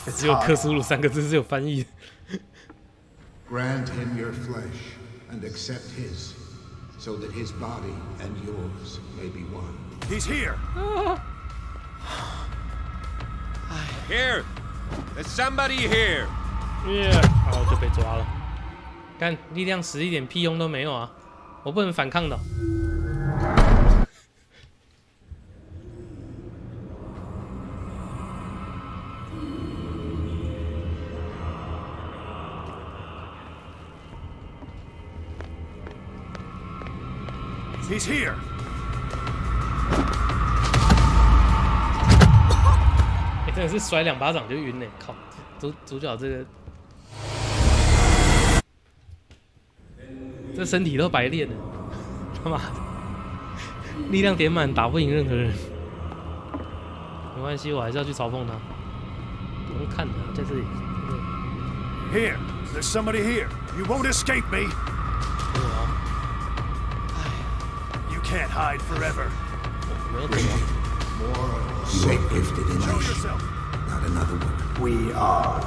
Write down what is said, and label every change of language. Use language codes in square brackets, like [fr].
[zh] 只有克苏鲁三个字是有翻译的。 [en] Grant him your flesh and accept his, so that his body and yours may be one. He's here. Here, there's somebody here. [zh] Yeah， 然后就被抓了。干，力量石一点屁用都没有啊！我不能反抗的。 [en] He's here. [zh] 真的是甩2巴掌就晕嘞！靠，主角这个，这身体都白练了，他妈的！力量点满，打不赢任何人。没关系，我还是要去嘲讽他。不用看的，在这里。 [en] Here, there's somebody here. You won't escape me. You can't hide forever. You are gifted in this, not another one. We are.